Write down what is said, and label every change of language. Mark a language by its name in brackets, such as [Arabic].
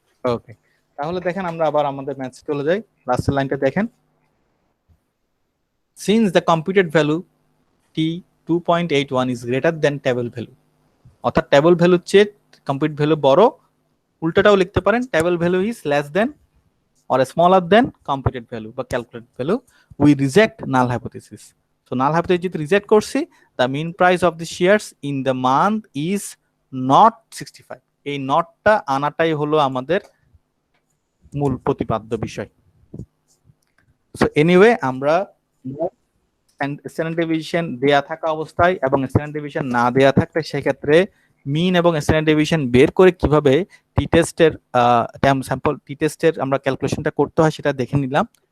[Bangla] ওকে, তাহলে দেখেন আমরা আবার আমাদের ম্যাথস চলে যাই। লাস্টের লাইনটা দেখেন, [English] since the computed value t 2.81 is greater than table value, [Bangla] অর্থাৎ টেবল ভ্যালুর চেয়ে কম্পিউট ভ্যালু বড়। উল্টাটাও লিখতে পারেন, [English] Table value is less than or smaller than computed value বা calculate value, we reject null hypothesis. So null hypothesis [Bangla] যদি reject করছি, [English] the mean price of the shares in the month is not 65। [Bangla] এই নটটা আনাটাই হলো আমাদের মূল প্রতিপাদ্য বিষয়। সো এনিওয়ে, আমরা স্ট্যান্ডার্ড ডেভিয়েশন দেয়া থাকা অবস্থায় এবং স্ট্যান্ডার্ড ডেভিয়েশন না দেয়া থাকলে সেক্ষেত্রে মিন এবং স্ট্যান্ডার্ড ডেভিয়েশন বের করে কিভাবে টি টেস্টের স্যাম্পল টি টেস্টের আমরা ক্যালকুলেশনটা করতে হয় সেটা দেখে নিলাম।